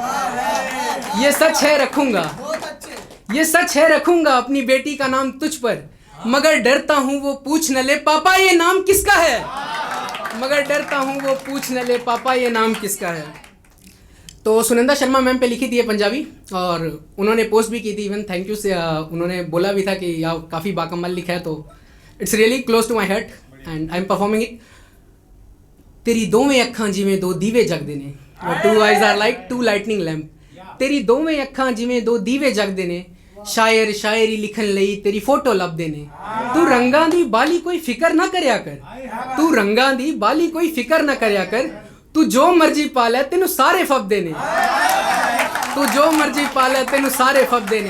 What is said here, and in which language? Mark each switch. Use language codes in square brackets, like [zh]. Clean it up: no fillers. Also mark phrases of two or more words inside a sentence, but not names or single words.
[hi] ये सच है रखूंगा, ये सच है रखूंगा अपनी बेटी का नाम तुझ पर, मगर डरता हूँ वो पूछ न ले पापा ये नाम किसका है। मगर डरता हूँ वो पूछ न ले पापा ये नाम किसका है। तो सुनंदा शर्मा मैम पे लिखी थी ये पंजाबी, और उन्होंने पोस्ट भी की थी, [en] even thank you [hi] से उन्होंने बोला भी था कि यार काफ़ी बाकमाल लिखा है, तो [en] it's really close to my heart and I am performing it. [pa] ਤੇਰੀ ਦੋਵੇਂ ਅੱਖਾਂ ਜਿਵੇਂ ਦੋ ਦੀਵੇ ਜਗਦੇ ਨੇ, [en] Two eyes are like two lightning lamp. [pa] ਤੇਰੀ ਦੋਵੇਂ ਅੱਖਾਂ ਜਿਵੇਂ ਦੋ ਦੀਵੇ ਜਗਦੇ ਨੇ, ਸ਼ਾਇਰ ਸ਼ਾਇਰੀ ਲਿਖਣ ਲਈ ਤੇਰੀ ਫੋਟੋ ਲੱਭਦੇ ਨੇ। ਤੂੰ ਰੰਗਾਂ ਦੀ ਬਾਲੀ ਕੋਈ ਫ਼ਿਕਰ ਨਾ ਕਰਿਆ ਕਰ, ਤੂੰ ਰੰਗਾਂ ਦੀ ਬਾਲੀ ਕੋਈ ਫ਼ਿਕਰ ਨਾ ਕਰਿਆ ਕਰ। ਤੂੰ ਜੋ ਮਰਜ਼ੀ ਪਾ ਲੈ ਤੈਨੂੰ ਸਾਰੇ ਫੱਬਦੇ ਨੇ, ਤੂੰ ਜੋ ਮਰਜ਼ੀ ਪਾ ਲੈ ਤੈਨੂੰ ਸਾਰੇ ਫੱਬਦੇ ਨੇ।